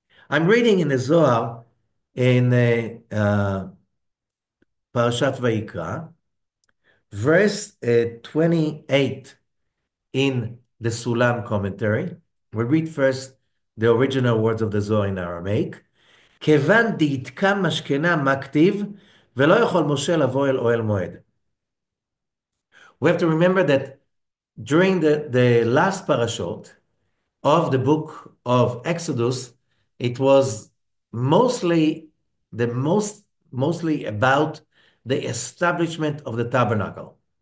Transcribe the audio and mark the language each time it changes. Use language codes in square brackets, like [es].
[en] I'm reading in the Zohar in Parashat VaYikra, verse 28 in the Sulam commentary. We read first the original words of the Zohar in Aramaic. [he] כיוון דהתקה משכנה מה כתיב, ולא יכול משה לבוא אל אוהל מועד. [en] We have to remember that during the last parashot of the book of Exodus, it was mostly mostly about the establishment of the tabernacle.